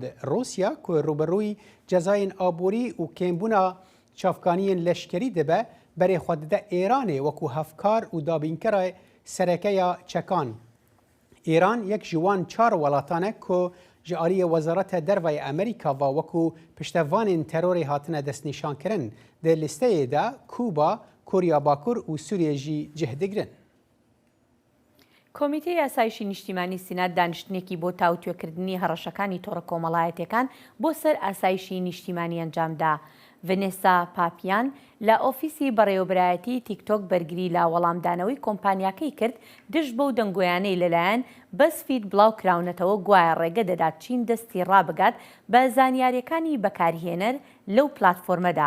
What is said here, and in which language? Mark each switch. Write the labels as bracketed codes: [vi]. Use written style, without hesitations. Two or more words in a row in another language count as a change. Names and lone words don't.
[ku] Rûsya ku rûberûyî cezayên aborî û kêmbûna çavkaniyên leşkerî dibe berê xwe dide Îranê wekû hevkar û dabînkera serekeya çekan. Îran yek ji wan çar welatan e ku ji aliyê Wezareta Derveyê Amerîka ve wekû piştevanên terorê hatine destnîşankirin. Di listeyê de Kuba, Koriya Bakur û Sûriye jî cih digirin. [ckb] کۆمیتەی یاسایشی نیشتیمانی سینات دانیشتنێکی بۆ تاوتوێکردنی هەڕەشەکانی تۆڕە کۆمەڵایەتەکان بۆ سەر ئاسایشی نیشتیمانی ئەنجامدا. ڤنێسا پاپیان لە ئۆفیسی بەڕێوەبرایەتی تیکتۆک بەرگری لا وەڵامدانەوەی کۆمپانیاکەی کرد دژ بەو دەنگۆیانەی لەلایەن بەزفید بڵاو کراونەتەوە گوایە ڕێگە دەدات چین دەستی ڕابگات بە زانیاریەکانی بەکارهێنەر لەو پلاتفۆرمەدا.